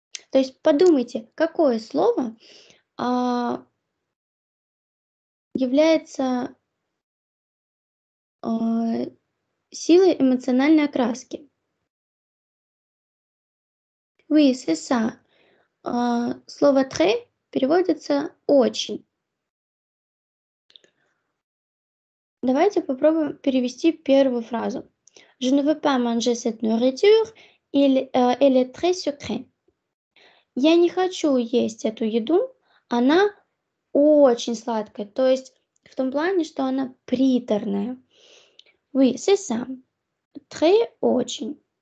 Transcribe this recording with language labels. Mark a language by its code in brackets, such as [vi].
[ru] То есть подумайте, какое слово является силой эмоциональной окраски. [fr] Oui, c'est ça. [ru] Слово «très» переводится «очень». Давайте попробуем перевести первую фразу. [fr] Je ne veux pas manger cette nourriture, elle est très sucrée. [ru] Я не хочу есть эту еду, она очень сладкая. То есть в том плане, что она приторная. [fr] Oui, c'est ça. [ru] Très очень.